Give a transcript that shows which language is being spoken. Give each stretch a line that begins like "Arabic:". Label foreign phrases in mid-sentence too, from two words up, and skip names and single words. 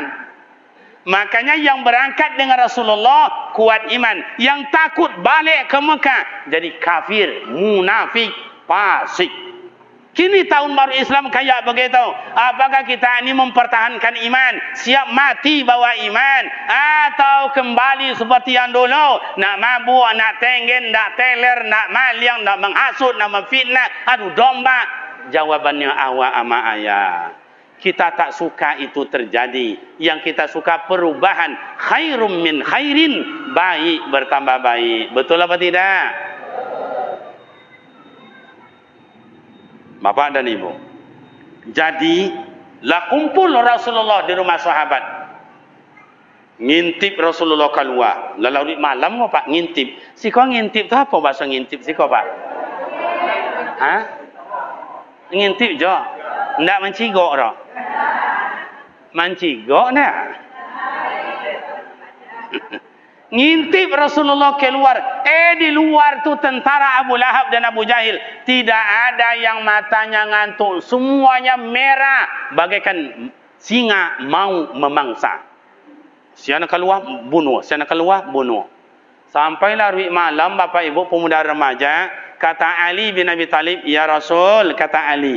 Indonesian: Makanya yang berangkat dengan Rasulullah kuat iman, yang takut balik ke Mekah jadi kafir, munafik, fasik. Kini tahun baru Islam kayak begitu. Apakah kita ini mempertahankan iman, siap mati bawa iman, atau kembali seperti yang dulu, nak mabuk, nak tenggen, nak teler, nak maliang, nak menghasut, nak memfitnah, adu domba? Jawabannya awak ama ayah. Kita tak suka itu terjadi. Yang kita suka perubahan.
Arabic: Khairum min khairin,
Indonesian: baik bertambah baik. Betul apa tidak? Bapak dan Ibu. Jadi, lah kumpul Rasulullah di rumah sahabat. Ngintip Rasulullah keluar. Lalu malam kok Pak ngintip. Si kau ngintip tu apa bahasa ngintip si kau Pak? Hah? Ngintip je.
Minangkabau: Ndak mencigok dah. Mencigok dah.
Indonesian: Ngintip Rasulullah keluar. Di luar tu tentara Abu Lahab dan Abu Jahil. Tidak ada yang matanya ngantuk. Semuanya merah. Bagaikan singa mau memangsa. Siapa keluar, bunuh. Siapa keluar, bunuh.
Minangkabau: Sampailah ruik malam, Bapak Ibu pemuda remaja.
Indonesian: Kata Ali bin Abi Talib,
Arabic: ya Rasul,
Indonesian: kata Ali.